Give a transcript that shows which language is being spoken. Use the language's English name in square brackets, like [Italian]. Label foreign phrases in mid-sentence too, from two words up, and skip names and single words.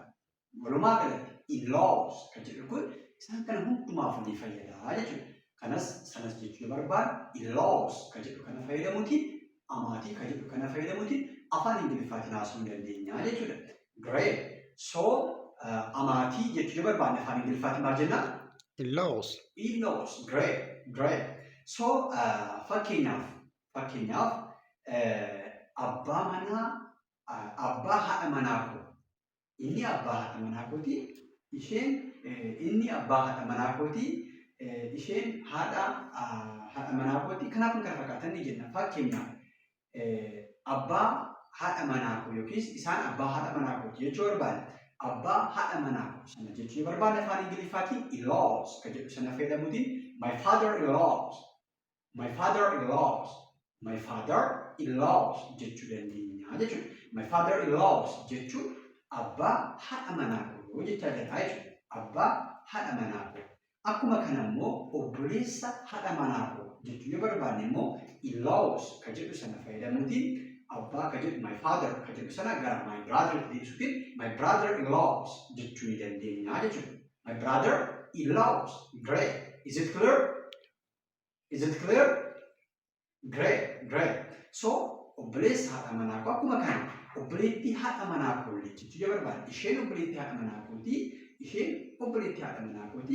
[Oromo] Walumaa galatti in-laws kan jedhu kun isaan kana hundumaaf ni fayyada jechuudha. Kanas sanas jechuu barbaadu in-laws kan jedhu kana fayyadamuutiin amaatii kan jedhu kana fayyadamuutiin afaan Ingiliffaatiin haasa'uu dandeenya jechuudha. Great. So amaatii jechuu barbaadne afaan Ingiliffaatiin maal jennaa? [English] In-laws. In-laws. Great. [Oromo] So fakkeenyaaf abbaa manaa abbaa haadha manaa koo. Inni abbaa haadha manaa kooti. Isheen inni abbaa haadha manaa kooti. Isheen haadha manaa kooti. Kanaaf kan kana fakkaatan ni jenna. Fakkeenyaaf abbaa haadha manaa koo yookiis isaan abbaa haadha manaa kooti jechuu barbaada. Abbaa haadha manaa koo sana jechuu barbaada afaan Ingiliffaatiin in-laws kan jedhu sana fayyadamuutiin [English] my father-in-laws, my father-in-laws, my father-in-laws [Oromo] jechuu dandeenya jechuudha. [English] My father-in-laws [Oromo] jechuun abbaa haadha manaa koo jechaa jira jechuudha. Abbaa haadha manaa koo. Akkuma kana immoo obboleessa haadha manaa koo jechuu yoo barbaanne immoo in-laws kan jedhu sana fayyadamuutiin abbaa kan jedhu [English] my father [Oromo] kan jedhu sana gara [English] my brother [Oromo] deebisuutiin [English] my brother-in-laws [Oromo] jechuu ni dandeenya jechuudha. [English] My brother-in-laws. Great. Is it clear? Is it clear? Great, great. [Oromo] So obboleessa haadha manaa koo akkuma kana obboleettii haadha manaa koo jechuu yoo barbaanne isheen obboleettii haadha manaa kooti. Isheen obboleettii haadha manaa kooti.